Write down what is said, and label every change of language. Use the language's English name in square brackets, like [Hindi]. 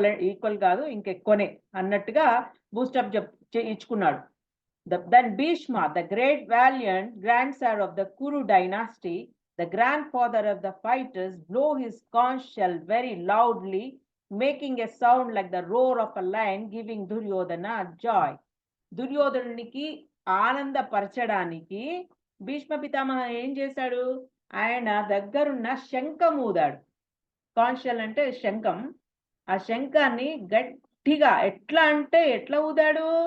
[Telugu] Equal కాదు, ఇంకెక్కువనే అన్నట్టుగా boost up ఇచ్చుకున్నాడు. [English] Then Bhishma, the great valiant grandsire of the Kuru dynasty, the grandfather of the fighters, blew his conch shell very loudly, making a sound like the roar of a lion, giving Duryodhana joy. [Telugu] దుర్యోధనునికి ఆనందపరచడానికి Bhishma పితామహ ఏం చేశాడు? ఆయన దగ్గరున్న శంఖం ఊదాడు. కాన్షల్ అంటే శంఖం. ఆ శంఖాన్ని గట్టిగా ఎట్లా అంటే ఎట్లా ఊదాడు?